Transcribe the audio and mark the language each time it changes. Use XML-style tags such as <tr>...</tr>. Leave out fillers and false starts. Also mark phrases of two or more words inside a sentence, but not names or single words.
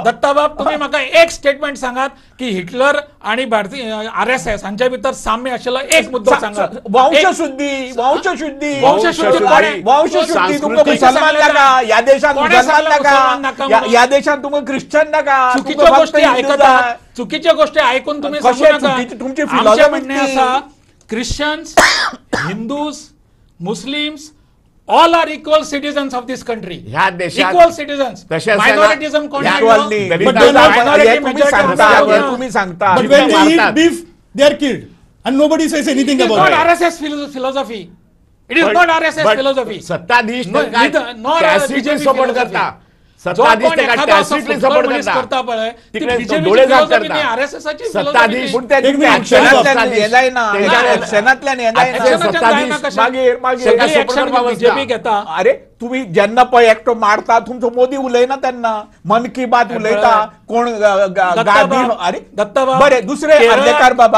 <kok>दत्ताबाब तुम्ही म्हाका एक स्टेटमेंट सांगात की हिटलर आणि भारतीय RSS हांच्या भितर साम्य आशिल्लो एक मुद्दो सांगात. वंशशुद्धी वंशशुद्धी वंशशुद्धी कोणे- वंशशुद्धी तुमकां सांस्कृतिक- मुसलमान नाका, ह्या देशात कोणे मुसलमान सांगला मुसलमान नाका नाका, म्हणून? ह्या देशात तुमकां ख्रिश्चन नाका,</kok> <mr>चुकीच्या</mr> <kok>तुमकां</kok> <mr>गोष्टी</mr> <kok>फक्त हिंदू</kok> <mr>ऐकतात,</mr> <kok>जाय.</kok> <mr>चुकीच्या गोष्टी ऐकून तुम्ही</mr> <kok>कशे</kok> <mr>सांगू नका. चुकीचे तुमची आमचे philosophy म्हणणे</mr> <kok>ती?</kok> <en>असा Christians Hindus Muslims all are equal citizens of this country.</en> <kok>ह्या देशात</kok> <en>equal citizens.</en> <mr>तसे असेना-</mr> <kok>मायनॉरिटिझम कोण ह्या- हाडलो?</kok> <en>Equally. But But then- minority</en> <mr>हे तुम्ही majority सांगता, असं हे ना. तुम्ही सांगता.</mr> <en>But when they eat</en> <mr>भारतात-</mr> <en>beef, they are killed. And nobody says anything It is about not it. RSS philosophy. It is But- not RSS but philosophy.</en> <mr>सत्ताधीश</mr> <en>No,</en> <mr>तर काय</mr> <en>neither- nor tacitly BJP support philosophy.</en> <kok>करता.</kok> <mr>जो सत्ताधीश कोण तर काय एखादा असं</mr> <en>tacitly</en> <mr>फुटबॉल</mr> <en>support</en> <kok>मनीस करता. करता पळय, ती</kok> <mr>तिकडे BJP ची डोळे झाक philosophy करता. नाही, RSS ची सत्ताधीश- philosophy</mr> <kok>पूण ते</kok> <mr>एक मिनिट,</mr> <kok>ऍक्शनांतल्यान</kok> <mr>सत्ताधीश-</mr> <kok>येलाय ना,</kok> <mr>तेंच्या-</mr> <kok>ऍक्शनांतल्यान येलाय ना. ऍक्शनांतल्यान जायना कशें? मागीर सगळी</kok> <en>support</en> <kok>ऍक्शन करपाक बीजेपी वचना.</kok> <mr>घेता.</mr> <kok>अरे तुम्ही जेन्ना पळय एकटो मारता तुमचो मोदी उलयना तेन्ना मन की बात उलयता कोण गादी अरे दत्ताबाब बरे दुसरे अर्देकार बाबा</kok>